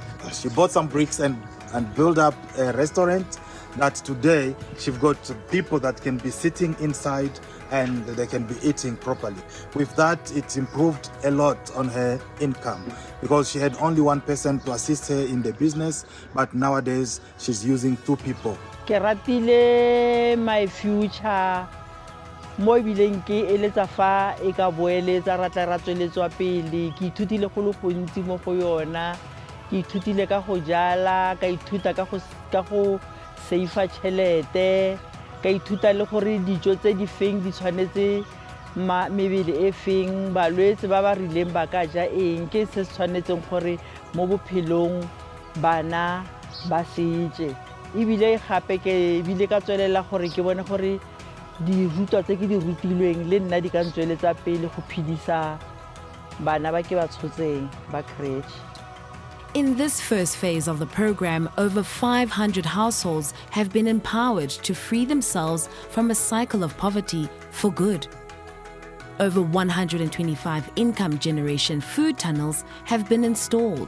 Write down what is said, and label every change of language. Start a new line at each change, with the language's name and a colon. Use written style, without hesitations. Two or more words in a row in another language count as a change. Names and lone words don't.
English: She bought some bricks and built up a restaurant that today she's got people that can be sitting inside and they can be eating properly. With that, it improved a lot on her income because she had only one person to assist her in the business, but nowadays she's using 2 people.
Tswana: Ke ratile My Future mo bileng ke eletsa fa e ka boeletsa ratla ra tsweletswa pele ke ithutile go le gontsi mo go yona ke ithutile ka go jala ka ithuta ka go save tšhelete ka ithuta le gore dijo tse di feng di tshwanetse mebele e feng balwetse ba ba rileng ba ka ja eng ke se tshwanetseng gore mo bophelong bana ba se je ebile gape ke bile ka tswelela gore ke bone gore di rutwa tse ke di rutilweng le nna di ka ntsweletsa pele go phidisa bana ba ke ba tshotseng ba crèche.
English: In this first phase of the program, over 500 households have been empowered to free themselves from a cycle of poverty for good. Over 125 income generation food tunnels have been installed.